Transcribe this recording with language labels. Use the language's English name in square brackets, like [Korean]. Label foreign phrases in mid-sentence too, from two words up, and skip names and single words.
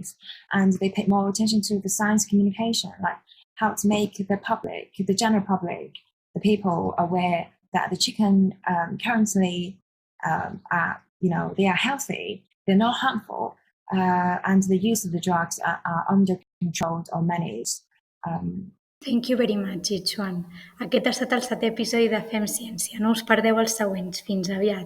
[English] And they paid more attention to the science communication, like how to make the general public, the people aware that the chicken currently they are healthy, they're not harmful, and the use of the drugs are under controlled or managed. Thank you very much, Yixuan. [Catalan] Aquest ha estat el 7è episodi de Fem Ciència. No us perdeu els següents. Fins aviat.